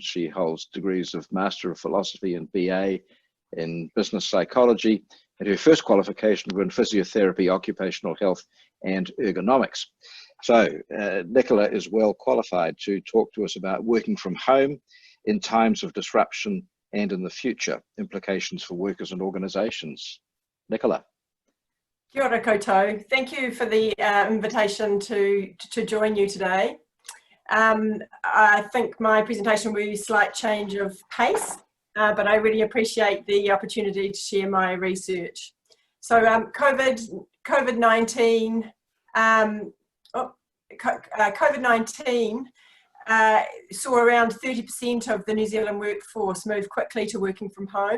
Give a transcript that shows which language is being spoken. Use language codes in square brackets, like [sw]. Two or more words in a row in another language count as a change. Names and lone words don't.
[en] She holds degrees of Master of Philosophy and BA in Business Psychology, and her first qualification was in Physiotherapy, Occupational Health and Ergonomics. So Nicola is well qualified to talk to us about working from home in times of disruption and in the future, implications for workers and organisations. Nicola. [mi] Kia ora koutou. [en] Thank you for the invitation to join you today. I think my presentation will be a slight change of pace, but I really appreciate the opportunity to share my research. So COVID-19 saw around 30% of the New Zealand workforce move quickly to working from home.